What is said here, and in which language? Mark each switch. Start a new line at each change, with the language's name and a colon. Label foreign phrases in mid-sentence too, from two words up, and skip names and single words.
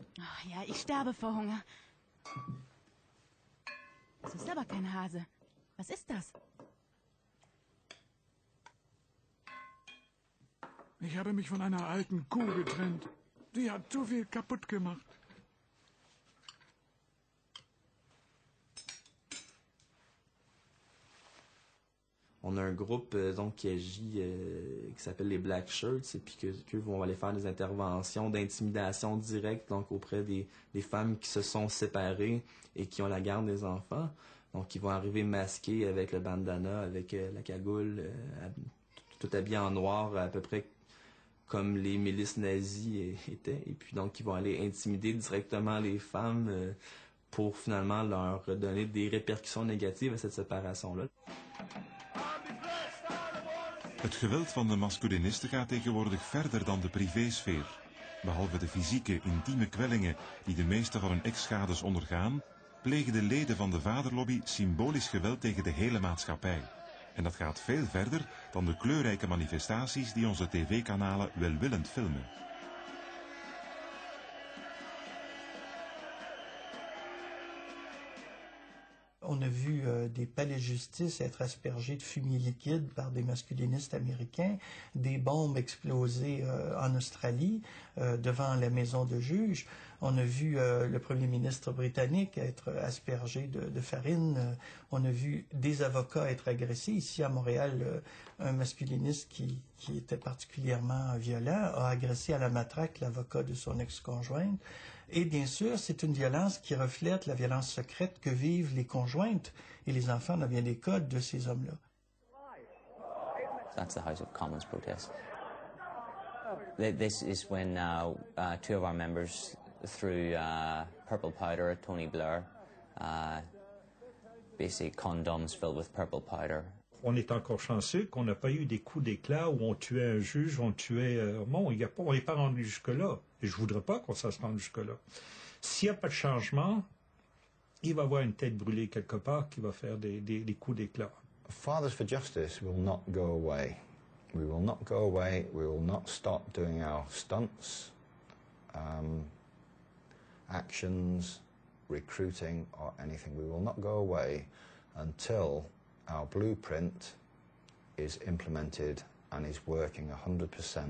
German: Oh, ja, ich sterbe vor Hunger. Das ist aber kein Hase. Was ist das? Ich habe mich von einer alten Kuh getrennt. Die hat zu viel kaputt gemacht.
French: On a un groupe donc qui agit, qui s'appelle les Black Shirts, et puis qu'eux vont aller faire des interventions d'intimidation directe donc auprès des femmes qui se sont séparées et qui ont la garde des enfants. Donc ils vont arriver masqués avec le bandana, avec la cagoule, tout habillés en noir, à peu près comme les milices nazies étaient. Et puis donc ils vont aller intimider directement les femmes pour finalement leur donner des répercussions négatives à cette séparation-là.
Dutch: Het geweld van de masculinisten gaat tegenwoordig verder dan de privésfeer. Behalve de fysieke, intieme kwellingen die de meeste van hun ex-schades ondergaan, plegen de leden van de vaderlobby symbolisch geweld tegen de hele maatschappij. En dat gaat veel verder dan de kleurrijke manifestaties die onze tv-kanalen welwillend filmen.
French: On a vu des palais de justice être aspergés de fumier liquide par des masculinistes américains, des bombes explosées en Australie devant la maison de juge. On a vu le premier ministre britannique être aspergé de farine. On a vu des avocats être agressés. Ici à Montréal, un masculiniste qui était particulièrement violent a agressé à la matraque l'avocat de son ex-conjointe. Et bien sûr, c'est une violence qui reflète la violence secrète que vivent les conjointes et les enfants dans bien des cas de ces hommes-là.
English: That's the House of Commons protest. This is when 2 of our members threw purple powder at Tony Blair, basically condoms filled with purple powder.
French: On est encore chanceux qu'on n'a pas eu des coups d'éclat où on tuait un juge, on tuait... on n'est pas rendu jusque-là. Et je ne voudrais pas qu'on se rende jusque-là. S'il n'y a pas de changement, il va y avoir une tête brûlée quelque part qui va faire des coups d'éclat.
English: Fathers for Justice will not go away. We will not go away. We will not stop doing our stunts, actions, recruiting, or anything. We will not go away until our blueprint is implemented and is working 100%.